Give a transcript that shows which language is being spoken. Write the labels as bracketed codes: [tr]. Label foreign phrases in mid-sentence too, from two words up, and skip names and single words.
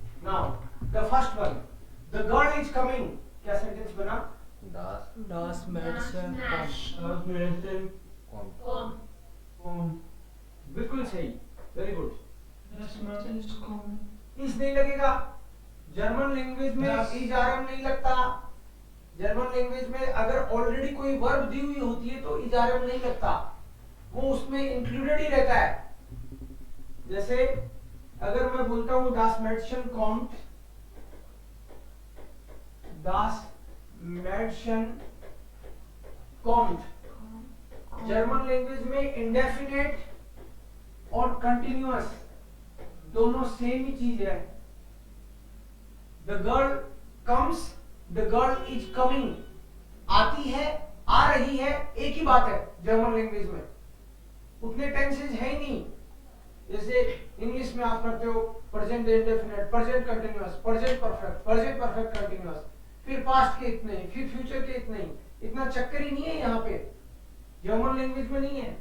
[en] Now the first one, the girl is coming, [hi] क्या सेंटेंस बना? [de] Das Das Mädchen kommt. [hi] बिल्कुल सही, [en] very good. [de] Das Mädchen ist kommen. [hi] इस नहीं लगेगा, [en] German language [hi] में [en] is am [hi] नहीं लगता। [en] German language [hi] में अगर ऑलरेडी कोई वर्ब दी हुई होती है तो [en] is am [hi] नहीं लगता, वो उसमें इंक्लूडेड ही रहता है। जैसे अगर मैं बोलता हूं [de] das Mädchen kommt, das Mädchen kommt, [en] German language [hi] में इंडेफिनेट और कंटिन्यूअस दोनों सेम ही चीज है। [en] The girl comes, the girl is coming, [hi] आती है, आ रही है, एक ही बात है [en] German language [hi] में, उतने टेंसेस है ही नहीं। जैसे इंग्लिश में आप करते हो [en] present indefinite, present continuous, present perfect continuous, [hi] फिर पास्ट के इतने ही, फिर फ्यूचर के इतने ही, इतना चक्कर ही नहीं है यहाँ पे, [en] German language [hi] में नहीं है।